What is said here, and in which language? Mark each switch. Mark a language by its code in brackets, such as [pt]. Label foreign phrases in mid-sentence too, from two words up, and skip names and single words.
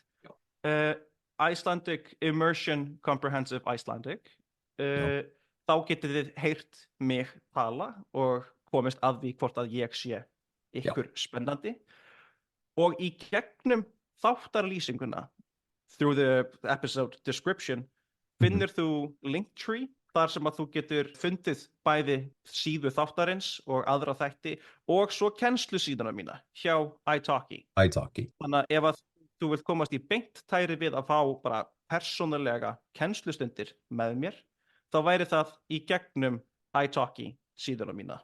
[en] Icelandic Immersion Comprehensive Icelandic. [is] þá getið þið heyrt mig tala og komist að því hvort að ég sé ykkur spennandi. Og í gegnum þáttarlýsinguna, [en] through the episode description, [is] finnur þú Linktree, þar sem að þú getur fundið bæði síðu þáttarins og aðra þætti og svo kennslusíðuna mína hjá italki. Þannig að ef að þú vilt komast í beint tæri við að fá bara persónulega kennslustundir með mér, þá væri það í gegnum italki síðuna mína.